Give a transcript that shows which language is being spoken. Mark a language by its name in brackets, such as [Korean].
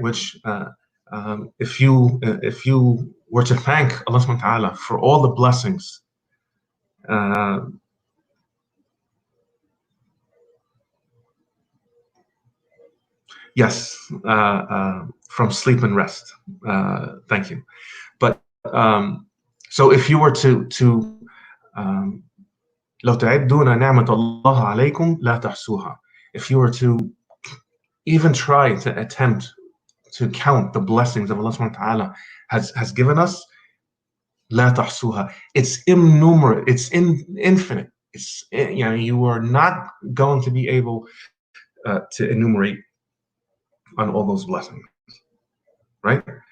[English] Which if you were to thank Allah subhanahu wa ta'ala for all the blessings, uh, yes, from sleep and rest. Thank you. But so if you were to [Arabic] لو تعدون نعمة الله عليكم لا تحصوها. [English] If you were to even try to attempt to count the blessings of Allah subhanahu wa ta'ala has given us, [Arabic] لا تحصوها. [English] It's innumerable, it's infinite. It's, you know, you are not going to be able to enumerate on all those blessings, right?